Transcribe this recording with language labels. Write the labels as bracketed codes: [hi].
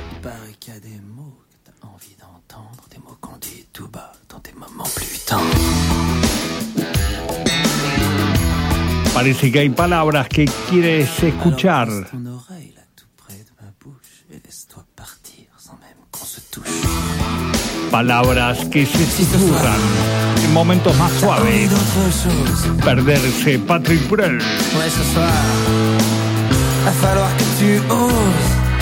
[fr] Il paraît qu'il y a des mots que t'as envie d'entendre, des mots qu'on dit tout bas dans des moments plus tendres. [es] Parece que hay palabras que quieres escuchar. [fr] Alors, ton oreille là tout près de ma bouche et laisse-toi partir sans même qu'on se touche. [es] Palabras que se susurran. Momentos más suaves. Perderse, Patrick Bruel. [fr] Ouais, ce soir, va falloir que tu oses.